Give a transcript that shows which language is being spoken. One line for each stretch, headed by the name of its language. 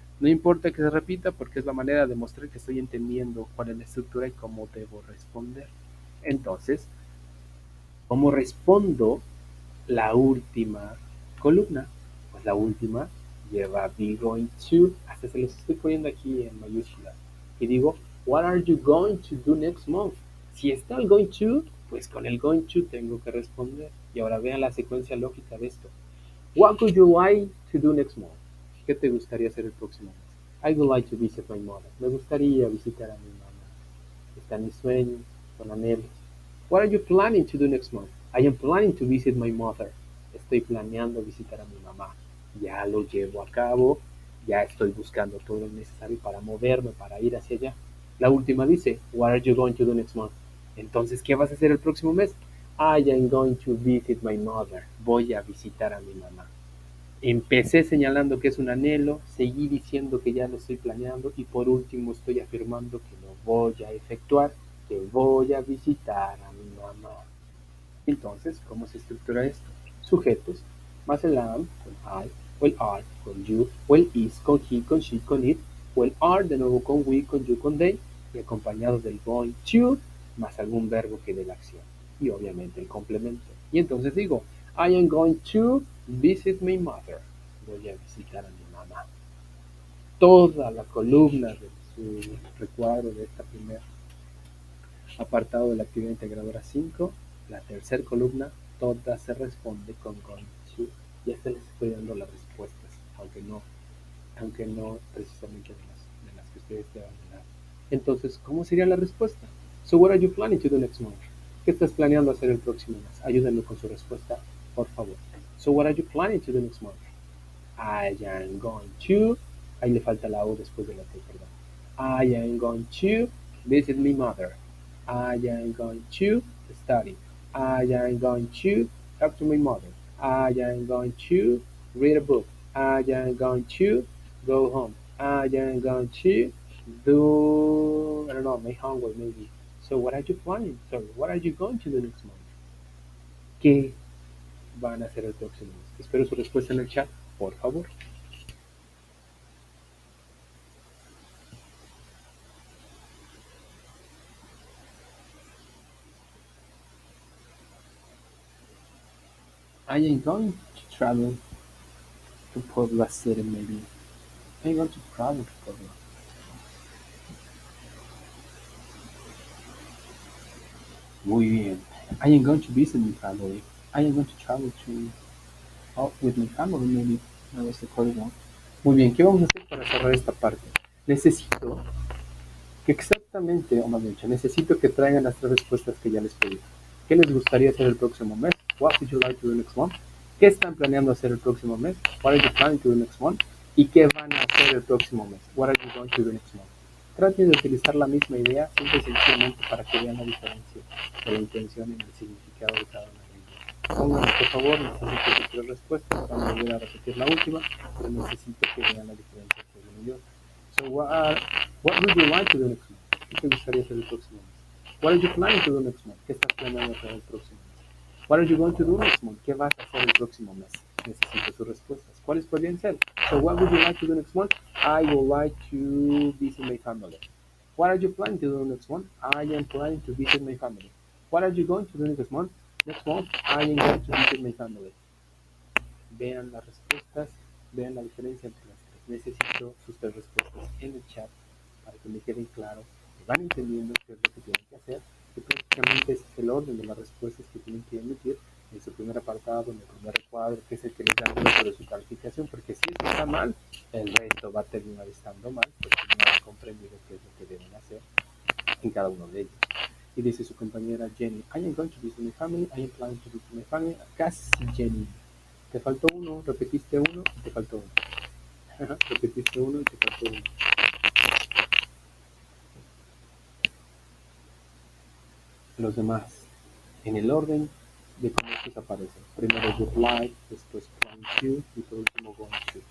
Spanish: No importa que se repita porque es la manera de mostrar que estoy entendiendo cuál es la estructura y cómo debo responder. Entonces, ¿cómo respondo la última columna? Pues la última lleva be going to, hasta se los estoy poniendo aquí en mayúsculas. Y digo,
English: what are you going to do next month?
Spanish: Si está el going to, pues con el going to tengo que responder. Y ahora vean la secuencia lógica de esto.
English: What would you like to do next month?
Spanish: ¿Qué te gustaría hacer el próximo mes?
English: I would like to visit my mother.
Spanish: Me gustaría visitar a mi mamá. Están mis sueños, son anhelos.
English: What are you planning to do next month? I am planning to visit my mother.
Spanish: Estoy planeando visitar a mi mamá. Ya lo llevo a cabo, ya estoy buscando todo lo necesario para moverme, para ir hacia allá. La última dice,
English: what are you going to do next month?
Spanish: Entonces, ¿qué vas a hacer el próximo mes?
English: I am going to visit my mother.
Spanish: Voy a visitar a mi mamá. Empecé señalando que es un anhelo, seguí diciendo que ya lo estoy planeando y por último estoy afirmando que lo voy a efectuar, que voy a visitar a mi mamá. Entonces, ¿cómo se estructura esto? Sujetos, más el am con I, o el are con you, o el is con he, con she, con it, o el are de nuevo con we, con you, con they, y acompañado del going to, más algún verbo que dé la acción. Y obviamente el complemento. Y entonces digo,
English: I am going to visit my mother.
Spanish: Voy a visitar a mi mamá. Toda la columna de su recuadro de esta primera apartado de la actividad integradora 5, la tercera columna, toda se responde con going to. Ya se les estoy dando las respuestas, aunque no precisamente de las que ustedes deban de dar. Entonces, ¿cómo sería la respuesta?
English: So what are you planning to do next month?
Spanish: ¿Qué estás planeando hacer el próximo mes? Ayúdenme con su respuesta, por favor.
English: So what are you planning to do next month? I am going to,
Spanish: ahí le falta la O después de la T, perdón.
English: I am going to visit my mother. I am going to study. I am going to talk to my mother. I am going to read a book. I am going to go home. I am going to do, I don't know, my homework maybe. So what are you planning? Sorry, what are you going to do next month?
Spanish: ¿Qué van a hacer el próximo mes? Espero su respuesta en el chat, por favor.
English: I am going to travel to Puebla City, maybe. I am going to travel to Puebla.
Spanish: Muy bien.
English: I am going to visit my family. I am going to travel to with my family, maybe. That was the correct one.
Spanish: Muy bien, ¿qué vamos a hacer para cerrar esta parte? Necesito que exactamente, o más bien dicho, necesito que traigan las tres respuestas que ya les pedí. ¿Qué les gustaría hacer el próximo mes?
English: What would you like to do next month?
Spanish: ¿Qué están planeando hacer el próximo mes?
English: What are you planning to do next month?
Spanish: ¿Y qué van a hacer el próximo mes?
English: What are you going to do next month?
Spanish: Traten de utilizar la misma idea, simple y sencillamente para que vean la diferencia de la intención y el significado de cada una de ellas. Pónganme, por favor, necesito sus tres respuestas. Vamos a volver a repetir la última, pero necesito que vean la diferencia entre una y otra.
English: So, what would you like to do next month?
Spanish: ¿Qué te gustaría hacer el próximo mes?
English: What are you planning to do next month?
Spanish: ¿Qué estás planeando hacer el próximo mes?
English: What are you going to do next month?
Spanish: ¿Qué vas a hacer el próximo mes? Necesito sus respuestas. ¿Cuáles podrían ser?
English: So, what would you like to do next month? I would like to visit my family. What are you planning to do next month? I am planning to visit my family. What are you going to do next month? Next month, I am going to visit my family.
Spanish: Vean las respuestas, vean la diferencia entre las tres. Necesito sus tres respuestas en el chat para que me queden claro, que van entendiendo qué es lo que tienen que hacer, que prácticamente ese es el orden de las respuestas que tienen que emitir en su primer apartado, en el primer recuadro, que es el que les da el resto de su calificación, porque si eso está mal, el resto va a terminar estando mal, porque no han comprendido qué es lo que deben hacer en cada uno de ellos. Y dice su compañera Jenny,
English: I am going to visit my family, I am planning to visit my family.
Spanish: Casi Jenny. Te faltó uno, repetiste uno y te faltó uno. Repetiste uno y te faltó uno. Los demás, en el orden de cómo estos aparecen. Primero would like, después plan to y por último going to.